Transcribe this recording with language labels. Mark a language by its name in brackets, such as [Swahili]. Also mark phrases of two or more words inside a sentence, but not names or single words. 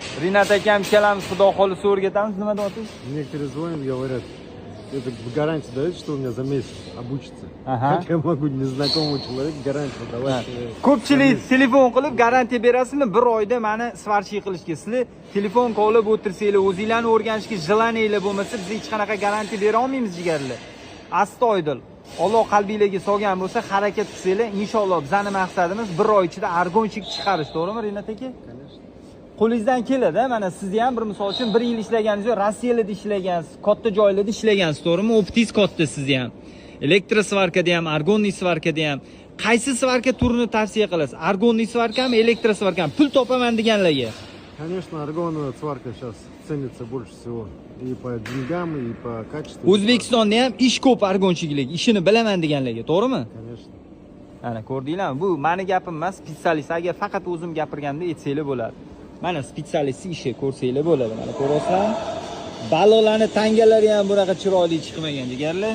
[Uzbek] Rinat akam ikkalamiz xudo xohlasa o'rgatamiz. Nima deyapsiz? [Russian] Некоторые звонят, говорят, это гарантию дают, что у меня за месяц обучится. Ага. Как я могу незнакомому человеку гарантию давать? [Uzbek] Ko'pchilik telefon qilib garantiya berasizmi? 1 oyda meni svarchiy qilishga. Sizlar telefon qilib o'tirsanglar, o'zinglarni o'rganishga jilaninglar bo'lmasa, biz hech qanaqa garantiya bera olmaymiz jigarlar. Astoydil. Alloh qalbingizga solgan bo'lsa, harakat qilsanglar, inshaalloh bizning maqsadimiz 1 oy ichida argonchik chiqarish, to'g'rimi Rinat aka? Qo'lingizdan keladi, mana sizni ham bir misol uchun 1 yil ishlaganingiz, Rossiyada ishlagansiz, katta joylarda ishlagansiz, to'g'rimi? Optik katta sizni ham. Elektrosvarkada ham, argonniy svarkada ham. Qaysi svarka turini tavsiya qilasiz? Argonniy svarkami, elektrosvarkami? Pul topaman deganlarga. [Russian] Конечно, аргоновая сварка сейчас ценится больше всего. И по деньгам, и по качеству. [Uzbek] O'zbekistonda ham ish ko'p argonchilik, ishini bilaman deganlarga, to'g'rimi? [Russian] Конечно. [Uzbek] Ana ko'rdinglarmi? Bu meni gapim emas, spesialist. Agar faqat o'zim gapirganda aytsanglar bo'ladi. Mana spesialist ishi ko'rsanglar bo'ladi. Mana ko'rasizlarmi? Balolarni tangalari ham bunaqa chiroyli chiqmagan jigarlar.